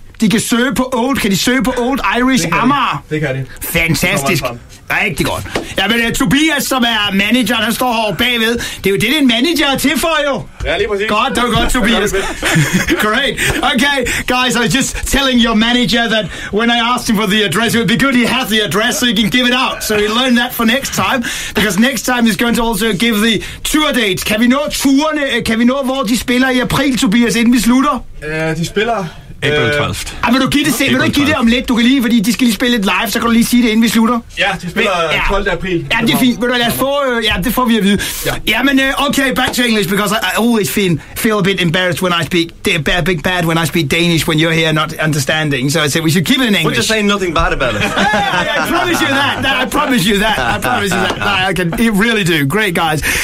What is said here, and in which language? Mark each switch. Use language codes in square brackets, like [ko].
[da] De kan søge på Kan de søge på Old Irish Amager? Det kan de. Fantastisk. Rigtig godt. Jamen, Tobias, som er manageren, han står herovre bagved. Det er jo det, en manager er til for, jo. Ja, lige præcis. Godt, det var godt, Tobias. Great. [en] Okay, guys, I was just telling your manager that when I asked him for the address, it would be good he had the address so he can give it out. So he'll learn that for next time, because next time he's going to also give the tour dates. [da] Kan vi nå turene? Kan vi nå, hvor de spiller i april, Tobias, inden vi slutter? De spiller... [en] April 12th. [da] Vil du give det om lidt? Du kan lige, fordi de skal lige spille lidt live, så kan du lige sige det, inden vi slutter. Ja, de spiller 12. april. Ja, det er fint. Lad os få... det får vi at vide. Ja. Jamen, [en] okay, back to English, because I always feel a bit embarrassed when I speak... bad when I speak Danish when you're here not understanding. So I said we should keep it in English. We're just saying nothing bad about it. I promise you that. I promise you that. I can really do. Great, guys.